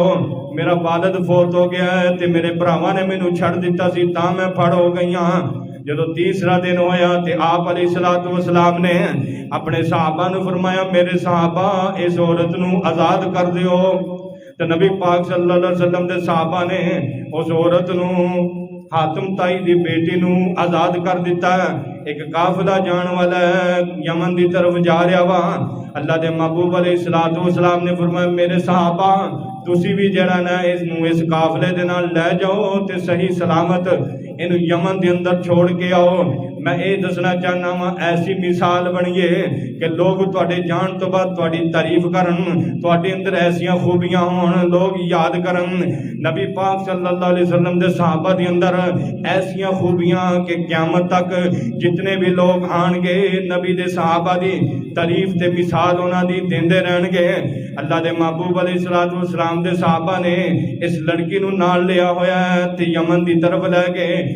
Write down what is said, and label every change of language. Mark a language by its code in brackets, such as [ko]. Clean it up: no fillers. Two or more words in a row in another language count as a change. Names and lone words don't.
[pa] ਮੇਰਾ ਵਾਲਿਦ ਫ਼ੌਤ ਹੋ ਗਿਆ ਹੈ ਤੇ ਮੇਰੇ ਭਰਾਵਾਂ ਨੇ ਮੈਨੂੰ ਛੱਡ ਦਿੱਤਾ ਸੀ, ਤਾਂ ਮੈਂ ਫੜ ਹੋ ਗਈ ਹਾਂ। ਜਦੋਂ ਤੀਸਰਾ ਦਿਨ ਹੋਇਆ ਤੇ ਆਪ [ar] عليه الصلاة والسلام [pa] ਨੇ ਆਪਣੇ ਸਹਾਬਾ ਨੂੰ ਫ਼ਰਮਾਇਆ, ਮੇਰੇ ਸਹਾਬਾ ਇਸ ਔਰਤ ਨੂੰ ਆਜ਼ਾਦ ਕਰ ਦਿਓ। ਤੇ ਨਬੀ ਪਾਕ [ar] صلى الله عليه وسلم [pa] ਦੇ ਸਹਾਬਾ ਨੇ ਉਸ ਔਰਤ ਨੂੰ ਹਾਤਿਮ ਤਾਈ ਦੀ ਬੇਟੀ ਨੂੰ ਆਜ਼ਾਦ ਕਰ ਦਿੱਤਾ। ਇੱਕ ਕਾਫ਼ਿਲਾ ਜਾਣ ਵਾਲਾ ਯਮਨ ਦੀ ਤਰਫ਼ ਜਾ ਰਿਹਾ ਵਾ। ਅੱਲਾਹ ਦੇ ਮਹਿਬੂਬ [ar] عليه الصلاة والسلام [pa] ਨੇ ਫ਼ਰਮਾਇਆ, ਮੇਰੇ ਸਹਾਬਾ ਤੁਸੀਂ ਵੀ ਜੜਾ ਨਾ ਇਸ ਕਾਫ਼ਿਲੇ ਦੇ ਨਾਲ ਲੈ ਜਾਓ ਤੇ ਸਹੀ ਸਲਾਮਤ ਇਨੂੰ ਯਮਨ ਦੇ ਅੰਦਰ ਛੱਡ ਕੇ ਆਓ। ਮੈਂ ਇਹ ਦੱਸਣਾ ਚਾਹੁੰਨਾ ਵਾ, ਐਸੀ ਮਿਸਾਲ ਬਣੀਏ ਕਿ ਲੋਕ ਤੁਹਾਡੇ ਜਾਣ ਤੋਂ ਬਾਅਦ ਤੁਹਾਡੀ ਤਾਰੀਫ਼ ਕਰਨ, ਤੁਹਾਡੇ ਅੰਦਰ ਐਸੀਆਂ ਖ਼ੂਬੀਆਂ ਹੋਣ, ਲੋਕ ਯਾਦ ਕਰਨ। ਨਬੀ ਪਾਕ [ar] صلى الله عليه وسلم [pa] ਦੇ ਸਹਾਬਾ ਦੇ ਅੰਦਰ ਐਸੀਆਂ ਖ਼ੂਬੀਆਂ ਕਿ ਕ਼ਯਾਮਤ ਤੱਕ ਜਿੰਨੇ ਵੀ ਲੋਕ ਆਉਣਗੇ ਨਬੀ ਦੇ ਸਹਾਬਾ ਦੀ ਤਾਰੀਫ਼ ਤੇ ਮਿਸਾਲ ਉਨ੍ਹਾਂ ਦੀ ਦਿੰਦੇ ਰਹਿਣਗੇ। ਅੱਲਾਹ ਦੇ ਮਹਿਬੂਬ [ar] عليه الصلاة والسلام [pa] ਦੇ ਸਹਾਬਾ ਨੇ ਇਸ ਲੜਕੀ ਨੂੰ ਨਾਲ ਲਿਆ ਹੋਇਆ ਤੇ ਯਮਨ ਦੀ ਤਰਫ਼ ਲੈ ਗਏ।